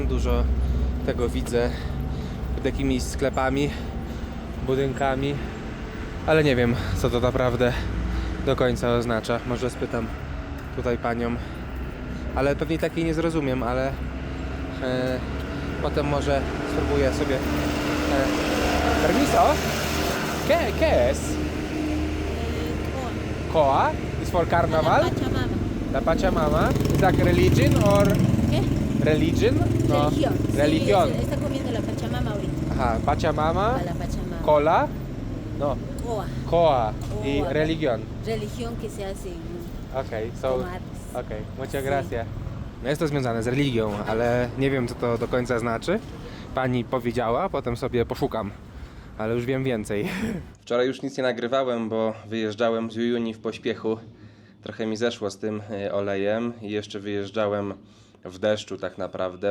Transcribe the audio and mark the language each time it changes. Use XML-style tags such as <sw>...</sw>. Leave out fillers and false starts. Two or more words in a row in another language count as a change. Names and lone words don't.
<pl>Dużo tego widzę pod jakimiś sklepami, budynkami, ale nie wiem, co to naprawdę do końca oznacza. Może spytam tutaj panią, ale pewnie takiej nie zrozumiem, ale potem może spróbuję sobie.</pl> <es>Permiso? ¿Qué es?</es> <en>Koa? Is for carnaval? Pachamama.</en> <es>La Pachamama?</es> <en>Is that religion or</en> <es>¿Qué?</es> <en>religion? No.</en> <es>Religión. Sí, Religión. está comiendo la Pachamama ahorita. Ajá, Pachamama, A la Pachamama. cola, no, Koa. Koa y Koa. religión. Religión que se hace</es> <en>Okej, so,</en> <es>tomates. okej, muchas Sí. gracias.</es> <pl>No jest to związane z religią, ale nie wiem, co to do końca znaczy. Pani powiedziała, potem sobie poszukam, ale już wiem więcej. Wczoraj już nic nie nagrywałem, bo wyjeżdżałem z Uyuni w pośpiechu. Trochę mi zeszło z tym olejem i jeszcze wyjeżdżałem w deszczu tak naprawdę.</pl>